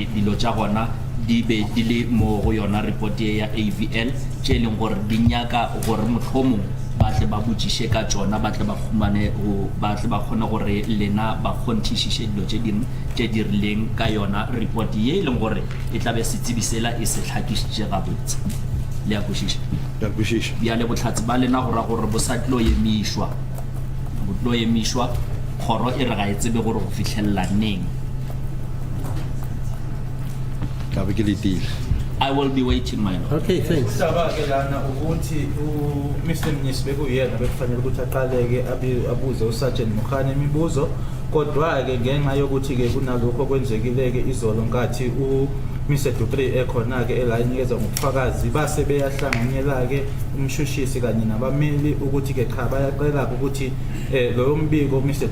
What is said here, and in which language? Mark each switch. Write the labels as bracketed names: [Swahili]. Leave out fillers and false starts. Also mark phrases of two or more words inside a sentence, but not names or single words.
[Northern Sotho] dilo tša gona di be di le mo go yona report ya AVL tše e leng gore di nyaka gore mohlomong ba tle ba botšiše ka tšona ba tle ba kgone gore lena ba kgonthišiše dilo tše dingwe tše di rileng ka yona report ye e leng gore e tla be setsebi sela e se hlakišitše gabotse le ya kwešiša bjale bohlatse ba lena go ra gore bo sa tlo emišwa kgoro e re ga e tsebe gore go fitlhelela neng. [English] I will be waiting, my lord. Okay, thanks. [Zulu] Usaba-ke lana ukuthi Mr. Mnyisi bekuyena bekufanele ukuthi aqaleke abuze uSergeant Mukhane imibuzo kodwa-ke ngenxa yokuthi-ke kunalokho okwenzekile-ke izolo nkathi Mr. Dupree ekhona-ke elayinikeza ngobufakazi base beyahlanganyela-ke umshushisi kanye nabameli ukuthi-ke cha bayaqela-ke ukuthi loyo mbiko Mr.